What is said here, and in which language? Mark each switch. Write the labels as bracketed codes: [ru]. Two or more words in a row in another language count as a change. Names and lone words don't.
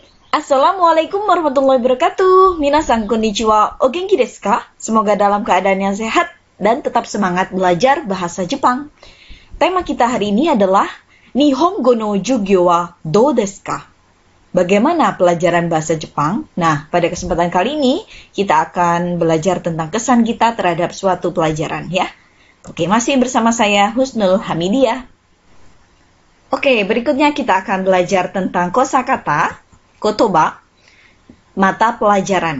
[ar] السلام عليكم ورحمة الله وبركاته. [ja] 皆さんこんにちは. お元気ですか? [id] Semoga dalam keadaan yang sehat dan tetap semangat belajar bahasa Jepang. Tema kita hari ini adalah [ja] 日本語の授業はどうですか? [id] Bagaimana pelajaran bahasa Jepang? Nah, pada kesempatan kali ini kita akan belajar tentang kesan kita terhadap suatu pelajaran ya. Oke, masih bersama saya Husnul Hamidiah. Oke, berikutnya kita akan belajar tentang kosakata, kotoba, mata pelajaran.